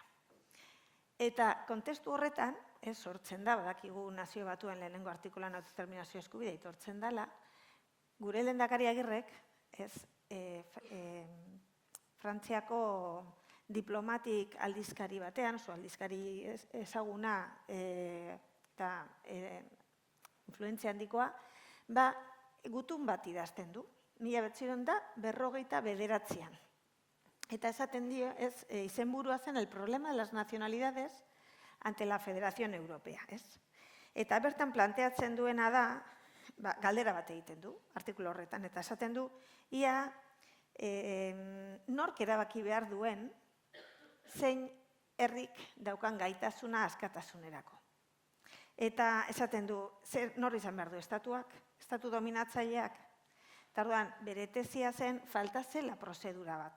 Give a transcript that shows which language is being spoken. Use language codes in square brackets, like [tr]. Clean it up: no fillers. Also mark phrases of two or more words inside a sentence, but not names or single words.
[eu] Eta kontestu horretan, sortzen da, badakigu nazio batuen lehenengo artikulan autodeterminazio eskubidea aitortzen dela, gure lehendakari Agirrek, Frantziako diplomatik aldizkari batean, oso aldizkari ezaguna eta influentzia handikoa, gutun bat idazten du, 1959. Eta esaten dio, izenburua zen el problema de las nacionalidades ante la Federación Europea. Eta bertan planteatzen duena da, galdera bat egiten du, artikulu horretan, eta esaten du, ia nork erabaki behar duen zein herrik daukan gaitasuna askatasunerako. Eta esaten du, nor izan behar du, estatuak, estatu dominatzaileak, eta orduan, bere tesia zen, falta zela prozedura bat.